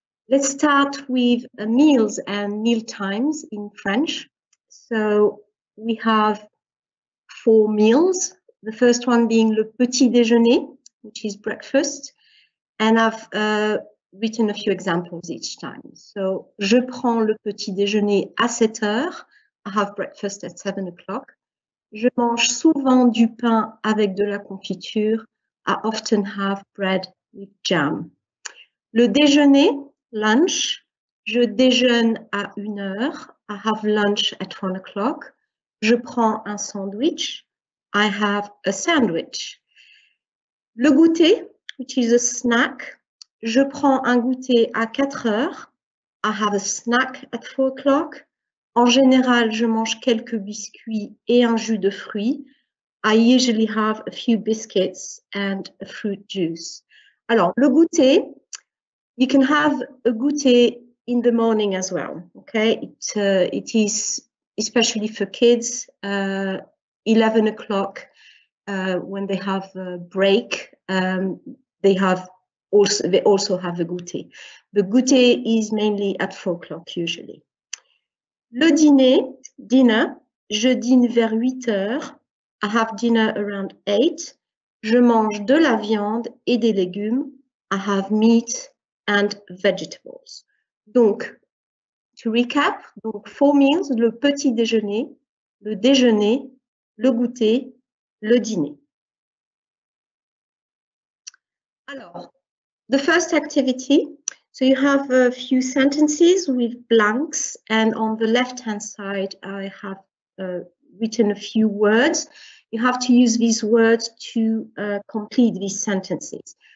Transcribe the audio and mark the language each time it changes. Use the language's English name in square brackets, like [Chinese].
[English] Let's start with meals and meal times in French. So we have 4 meals. The first one being le petit déjeuner, which is breakfast. And I've written a few examples each time. [French] So, je prends le petit déjeuner à 7 heures. [English] I have breakfast at 7 o'clock. [French] Je mange souvent du pain avec de la confiture. [English] I often have bread with jam. [French] Le déjeuner, lunch. Je déjeune à 1 heure. [English] I have lunch at 1 o'clock. [French] Je prends un sandwich. [English] I have a sandwich. Le goûter, which is a snack. [French] Je prends un goûter à 4 heures. [English] I have a snack at 4 o'clock. [French] En général, je mange quelques biscuits et un jus de fruits. [English] I usually have a few biscuits and a fruit juice. Alors, le goûter, you can have a goûter in the morning as well. Okay, it is especially for kids. 11 o'clock when they have a break. They also have the goûter. The goûter is mainly at 4 o'clock usually. [French] Le dîner, dinner. Je dîne vers 8 heures. [English] I have dinner around 8. [French] Je mange de la viande et des légumes. [English] I have meat and vegetables. Donc, to recap, donc 4 meals, le petit déjeuner, le déjeuner, le goûter, le dîner. Alors, the first activity, so you have a few sentences with blanks, and on the left-hand side, I have written a few words. You have to use these words to complete these sentences.